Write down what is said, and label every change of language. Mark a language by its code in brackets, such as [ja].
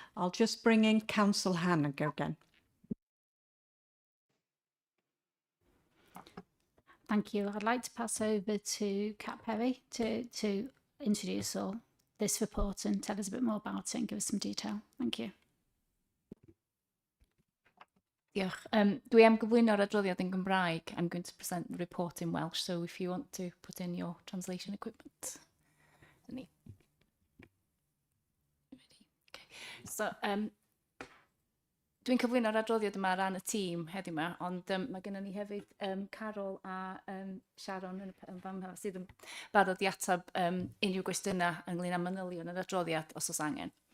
[en] I'll just bring in Councillor Hannah again. Thank you. I'd like to pass over to Cat Perry to introduce this report and tell us a bit more about it and give us some detail. Thank you. [cy] Diolch. Dwi am gyflwyno'r adroddiad yn Gymraeg. [en] I'm going to present the report in Welsh, so if you want to put in your translation equipment. Okay. [cy] So, dwi'n cyflwyno'r adroddiad yma ran y tîm heddiw yma, ond mae gennym ni hefyd Carol a Sharon yn fan hynny sydd yn barod i atab unrhyw gwestiynau ynglyn â manylion yr adroddiad os oes angen.